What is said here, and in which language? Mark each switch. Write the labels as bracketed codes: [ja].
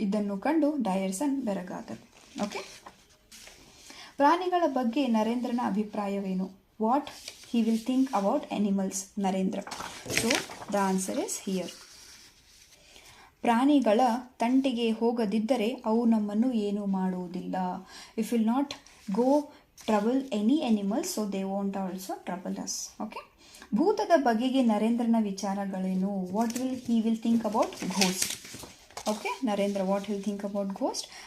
[kn] ಇದನ್ನು ಕಂಡು ಡಯರ್ಸನ್ ಬೆರಗಾದರು. ಓಕೆ, ಪ್ರಾಣಿಗಳ ಬಗ್ಗೆ ನರೇಂದ್ರನ ಅಭಿಪ್ರಾಯವೇನು? [en] What he will think about animals, Narendra. So the answer is here. [kn] ಪ್ರಾಣಿಗಳ ತಂಟೆಗೆ ಹೋಗದಿದ್ದರೆ ಅವು ನಮ್ಮನ್ನು ಏನೂ ಮಾಡುವುದಿಲ್ಲ. [en] If will not go trouble any animals, so they won't also trouble us. [kn] Okay. ಭೂತದ ಬಗೆಗೆ ನರೇಂದ್ರನ ವಿಚಾರಗಳೇನು? [en] What will think about ghost. Okay, Narendra what will think about ghost.